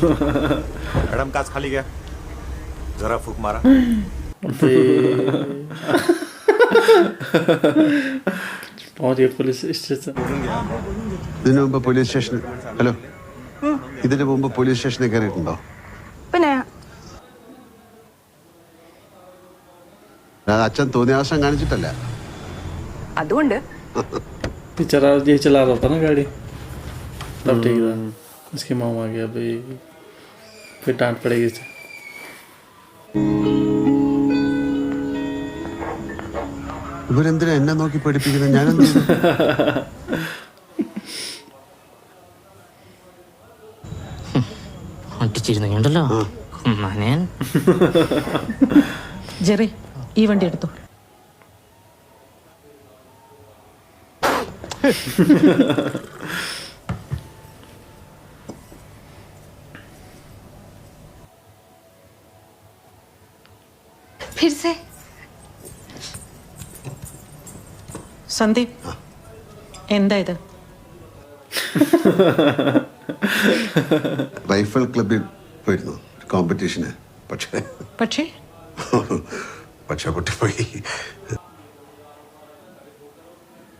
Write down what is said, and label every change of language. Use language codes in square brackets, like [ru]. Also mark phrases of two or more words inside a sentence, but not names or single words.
[ml] ഇതിനു മുമ്പ് [en] police station hello [ml] ഇതിനു മുമ്പ് പോലീസ് സ്റ്റേഷനിൽ കയറിയിട്ടുണ്ടോ? പിന്നെ അച്ഛൻ തോന്നിയാസം കാണിച്ചിട്ടല്ല. അതുകൊണ്ട് [hi] चला रहा था ना गाड़ी, तब ठीक था. इसकी मॉम आ गया भाई, फिर डांट पड़ेगी इसे. [ml] ഇവരെന്തിനാ എന്നെ നോക്കി പഠിപ്പിക്കുന്നത്? ഞാനെന്ത് ഒട്ടിച്ചിരുന്നുണ്ടല്ലോ. ജെറി, ഈ വണ്ടി എടുത്തു. [hi] फिर से [ml] സന്ദീപ്, എന്താ ഇത്? റൈഫിൾ ക്ലബിൽ പോയിരുന്നു കോമ്പറ്റീഷന്. പക്ഷേ കുട്ടി പോയി.